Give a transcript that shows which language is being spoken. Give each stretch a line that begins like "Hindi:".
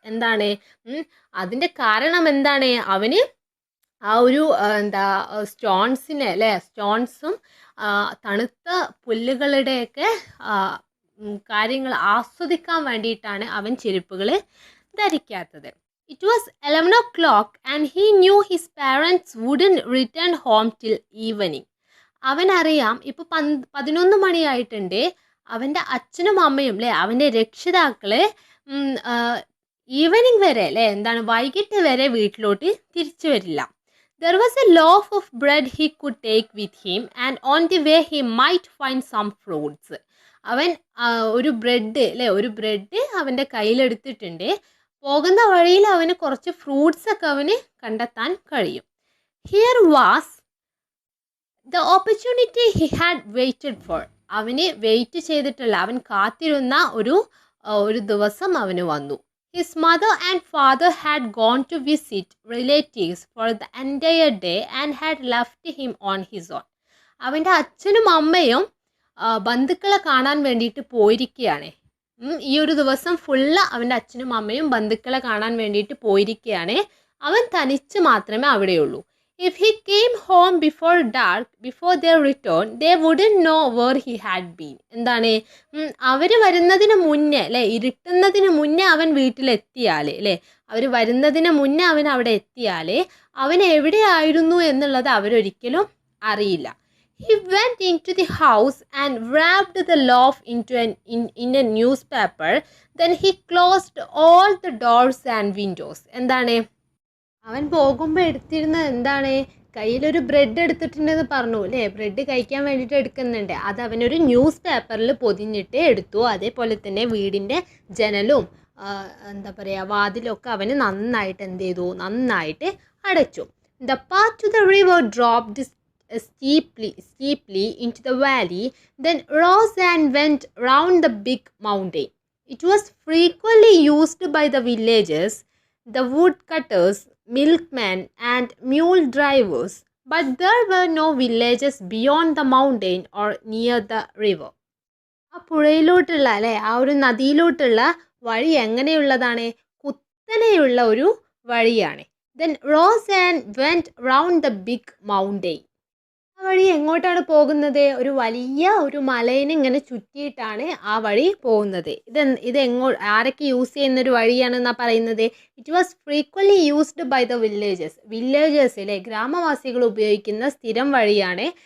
Malayalam: എന്താണ് അതിൻ്റെ കാരണം? എന്താണ്, അവന് ആ ഒരു സ്റ്റോൺസിനെ അല്ലേ, സ്റ്റോൺസും തണുത്ത പുല്ലുകളുടെയൊക്കെ കാര്യങ്ങൾ ആസ്വദിക്കാൻ വേണ്ടിയിട്ടാണ് അവൻ ചെരുപ്പുകൾ ധരിക്കാത്തത്.
English: It was 11 o'clock and he knew his parents wouldn't return home till evening.
Malayalam: അവനറിയാം ഇപ്പോൾ 11 മണിയായിട്ടുണ്ട്. അവൻ്റെ അച്ഛനും അമ്മയും അല്ലേ, അവൻ്റെ രക്ഷിതാക്കള് ഈവനിങ് വരെ അല്ലേ, എന്താണ് വൈകിട്ട് വരെ വീട്ടിലോട്ട് തിരിച്ചു വരില്ല.
English: There was a loaf of bread he could take with him and on the way he might find some fruits.
Malayalam: അവൻ ഒരു ബ്രെഡ് അല്ലേ, ഒരു ബ്രെഡ് അവൻ്റെ കയ്യിലെടുത്തിട്ടുണ്ട്. പോകുന്ന വഴിയിൽ അവന് കുറച്ച് ഫ്രൂട്ട്സ് ഒക്കെ അവന് കണ്ടെത്താൻ കഴിയും.
English: Here was the opportunity he had waited for,
Malayalam: അവന് വെയിറ്റ് ചെയ്തിട്ടുള്ള, അവൻ കാത്തിരുന്ന ഒരു ദിവസം അവന് വന്നു.
English: His mother and father had gone to visit relatives for the entire day and had left him on his own.
Malayalam: അവൻ്റെ അച്ഛനും അമ്മയും ബന്ധുക്കളെ കാണാൻ വേണ്ടിയിട്ട് പോയിരിക്കുകയാണ്. ഈ ഒരു ദിവസം ഫുള്ള് അവൻ്റെ അച്ഛനും അമ്മയും ബന്ധുക്കളെ കാണാൻ വേണ്ടിയിട്ട് പോയിരിക്കുകയാണ്. അവൻ തനിച്ച് മാത്രമേ അവിടെയുള്ളൂ.
English: If he came home before dark before their return they wouldn't know where he had been.
Malayalam: എന്താണ്, അവർ വരുന്നതിന് മുന്നേ അല്ലേ, ഇരുട്ടുന്നതിന് മുന്നേ അവൻ വീട്ടിലെത്തിയാൽ അല്ലേ, അവർ വരുന്നതിന് മുന്നേ അവൻ അവിടെ എത്തിയാൽ അവൻ എവിടെയായിരുന്നു എന്നുള്ളത് അവരൊരിക്കലും അറിയില്ല.
English: He went into the house and wrapped the loaf in a newspaper. Then he closed all the doors and windows.
Malayalam: എന്താണ്, അവൻ പോകുമ്പോൾ എടുത്തിരുന്നത് എന്താണ്, കയ്യിലൊരു ബ്രെഡ് എടുത്തിട്ടുണ്ടെന്ന് പറഞ്ഞു അല്ലേ, ബ്രെഡ് കഴിക്കാൻ വേണ്ടിയിട്ട് എടുക്കുന്നുണ്ട്. അത് അവനൊരു ന്യൂസ് പേപ്പറിൽ പൊതിഞ്ഞിട്ട് എടുത്തു. അതേപോലെ തന്നെ വീടിൻ്റെ ജനലും എന്താ പറയുക വാതിലൊക്കെ അവന് നന്നായിട്ട് എന്ത് ചെയ്തു, നന്നായിട്ട് അടച്ചു.
English: The path to the river dropped steeply into the valley, then rose and went round the big mountain. It was frequently used by the villagers, the woodcutters, milkmen, and mule drivers, but there were no villages beyond the mountain or near the river.
Malayalam: ആ പുഴയിലോട്ടുള്ള അല്ലേ, ആ ഒരു നദിയിലോട്ടുള്ള വഴി എങ്ങനെയുള്ളതാണ്, കുത്തനെയുള്ള ഒരു വഴിയാണ്.
English: Then rose and went round the big mountain.
Malayalam: ആ വഴി എങ്ങോട്ടാണ് പോകുന്നത്, ഒരു വലിയ ഒരു മലയിനെ ഇങ്ങനെ ചുറ്റിയിട്ടാണ് ആ വഴി പോകുന്നത്. ഇത് ആരൊക്കെ യൂസ് ചെയ്യുന്നൊരു വഴിയാണെന്നാണ് പറയുന്നത്.
English: it was frequently used by the villagers
Malayalam: അല്ലേ, ഗ്രാമവാസികൾ ഉപയോഗിക്കുന്ന സ്ഥിരം വഴിയാണ്.